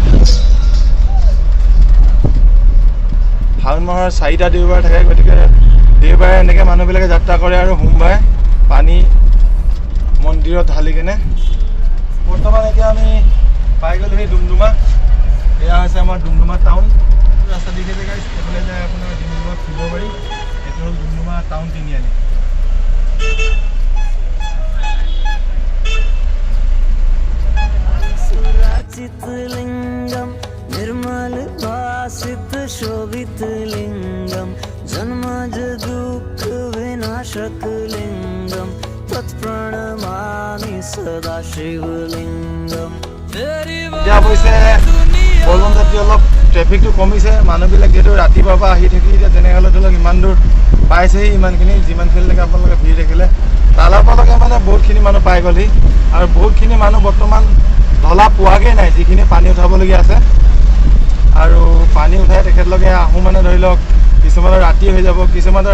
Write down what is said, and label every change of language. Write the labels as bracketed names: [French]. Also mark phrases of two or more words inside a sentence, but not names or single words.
[Assamese] শাওণ মাহৰ 4টা দেওবাৰ থাকে গতিকে দেওবাৰে এনেকৈ মানুহবিলাকে যাত্ৰা কৰে আৰু সোমবাৰে পানী মন্দিৰত ঢালি কিনে বৰ্তমান এতিয়া আমি পাই গ'লো সেই ডুমডুমা এয়া হৈছে আমাৰ ডুমডুমা টাউন ৰাস্তা দেখিছে গাইজ এইফালে যায় আপোনাৰ ডুমডুমা ফিলবাৰী এইটো হ'ল ডুমডুমা টাউন তিনিআলি [Sanskrit] लिंगम निर्मल भासित शोभित लिंगम जन्मज दुख विनाशक लिंगम तत्प्रणमामि सदा शिवलिंगम [Assamese] এতিয়া অৱশ্যে বলবম যাত্ৰী অলপ ট্ৰেফিকটো কমিছে মানুহবিলাক যিহেতু ৰাতিপুৱাৰ পৰা আহি থাকি এতিয়া যেনেকৈ হ'লে ধৰি লওক ইমান দূৰ পাইছেহি ইমানখিনি যিমানখিনিলৈকে আপোনালোকে ভিৰ দেখিলে তালাপলৈকে মানে বহুতখিনি মানুহ পাই গ'লহি আৰু বহুতখিনি মানুহ বৰ্তমান ঢলা পোৱাগৈ নাই যিখিনি পানী উঠাবলগীয়া আছে আৰু পানী উঠাই তেখেতলোকে আহোঁ মানে ধৰি লওক কিছুমানৰ ৰাতি হৈ যাব কিছুমানৰ